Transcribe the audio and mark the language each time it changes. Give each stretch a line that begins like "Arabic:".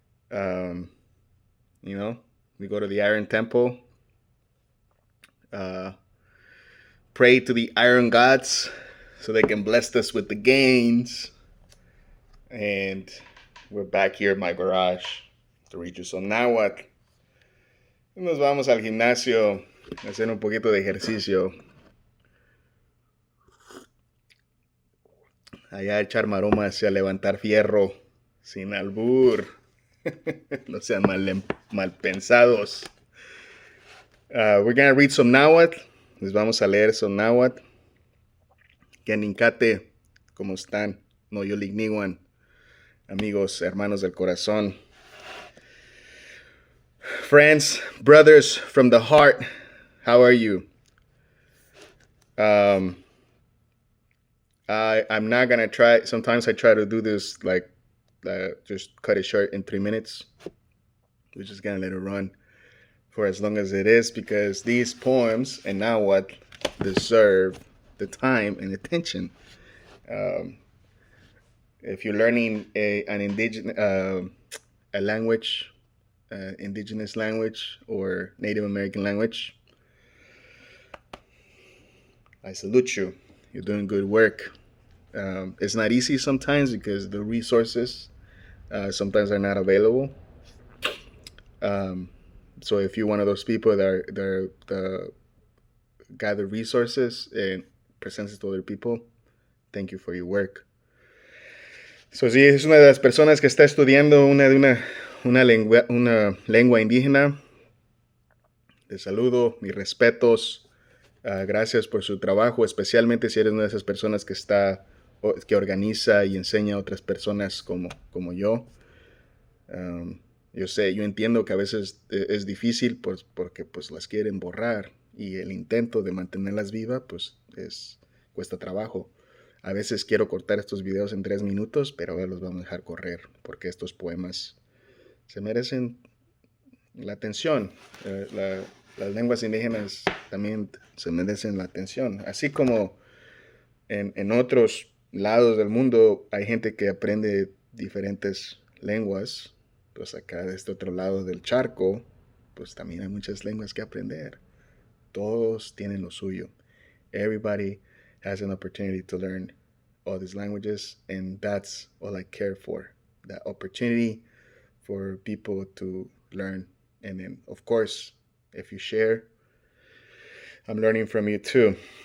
English: Um, we go to the Iron Temple, uh, pray to the Iron Gods so they can bless us with the gains. And we're back here in my garage to read you some náhuatl.
Spanish: Nos vamos al gimnasio a hacer un poquito de ejercicio. Allá a echar maromas y a levantar fierro sin albur. No sean mal pensados.
English: We're going to read some náhuatl.
Spanish: Les vamos a leer some náhuatl. Kenincate, ¿cómo están? No yo ligniguan. Amigos, hermanos del corazón.
English: Friends, brothers from the heart, how are you? I'm not gonna try. Sometimes I try to do this like just cut it short in 3 minutes. We're just gonna let it run for as long as it is because these poems and now what deserve the time and attention. If you're learning an indigenous a language, indigenous language or Native American language, I salute you. You're doing good work. It's not easy sometimes because the resources sometimes are not available. So if you're one of those people that gather resources and presents it to other people, thank you for your work.
Spanish: So si es una de las personas que está estudiando una lengua indígena, te saludo, mis respetos. Gracias por su trabajo, especialmente si eres una de esas personas que organiza y enseña a otras personas como yo. Yo entiendo que a veces es difícil pues, porque pues las quieren borrar y el intento de mantenerlas vivas pues cuesta trabajo. A veces quiero cortar estos videos en 3 minutos, pero ahora los vamos a dejar correr porque estos poemas se merecen la atención. Las lenguas indígenas también se merecen la atención. Así como en otros lados del mundo hay gente que aprende diferentes lenguas, pues acá de este otro lado del charco, pues también hay muchas lenguas que aprender. Todos tienen lo suyo.
English: Everybody has an opportunity to learn all these languages, and that's all I care for. That opportunity for people to learn. And then, of course, if you share, I'm learning from you too.